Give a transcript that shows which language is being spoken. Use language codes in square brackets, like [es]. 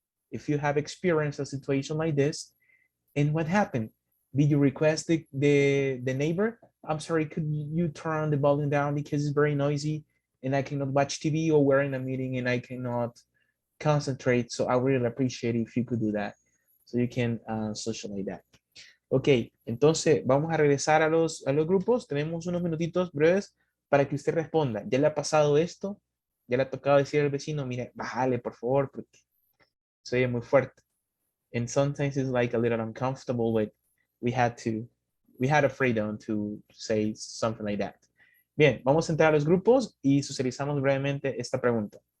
[en] If you have experienced a situation like this, and what happened? Did you request the neighbor? I'm sorry, could you turn the volume down because it's very noisy and I cannot watch TV, or we're in a meeting and I cannot concentrate. So I really appreciate it if you could do that. So you can socialize that. [es] Ok, entonces vamos a regresar a los grupos. Tenemos unos minutitos breves para que usted responda. ¿Ya le ha pasado esto? ¿Ya le ha tocado decir al vecino, mire, bájale por favor, porque se oye muy fuerte? [en] And sometimes it's like a little uncomfortable, but we had a freedom to say something like that. [es] Bien, vamos a entrar a los grupos y socializamos brevemente esta pregunta.